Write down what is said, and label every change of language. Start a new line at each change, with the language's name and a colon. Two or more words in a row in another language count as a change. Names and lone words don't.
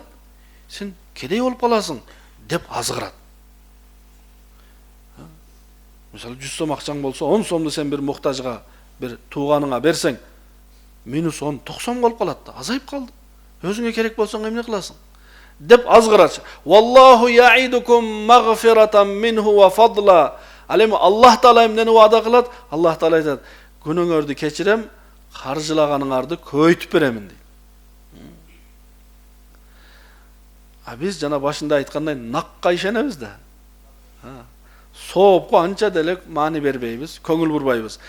Kyrgyz: Сен кедей болуп каласың деп азгырат. Мисалы 100 сом акчаң болсо, 10 сомду сен бир муктажга, бир тууганыңа берсең, минус 10 90 болуп калат да, азайып калды. Өзүңө керек болсоң эмне кыласың? Деп азгырат.
Arabic: والله يعدكم مغفرة منه وفضلا.
Kyrgyz: Ал эми Аллах Таала эмнени ваада кылат? Аллах Таала айтат, күнүңөрдү кечирем, каржылаганыңарды көбөйтүп беремин дейт. Биз жана башында айткандай накка ишенебиз да. Соопко анча деле маани бербейбиз, көңүл бурбайбыз.